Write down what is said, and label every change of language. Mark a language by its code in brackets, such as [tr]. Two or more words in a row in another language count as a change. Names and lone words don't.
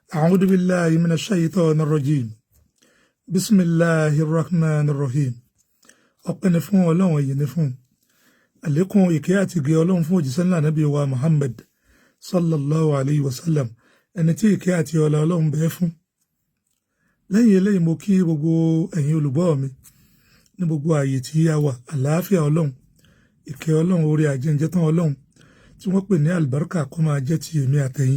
[ar] أعوذ بالله من الشيطان الرجيم بسم الله الرحمن الرحيم [yo] ọpẹ́ ni fún Ọlọ́run èyí ni fún àlékún ìkẹ́ àti ìgẹ́ Ọlọ́run fún òjíṣẹ́ ńlá Nábì wa Muhammad [ar] صلى الله عليه وسلم [yo] ẹni tí ìkẹ́ àti ọlá Ọlọ́run bẹ fún. Lẹ́yìn eléyìí mo kí gbogbo ẹ̀yin olùgbọ́ mi ní gbogbo ààyè tí a wà, àlàáfíà Ọlọ́run, ìkẹ́ Ọlọ́run, orí àjẹǹjẹ tán Ọlọ́run tí wọ́n pè ní àlùbáríkà kó máa jẹ́ ti èmi àtẹ̀yin.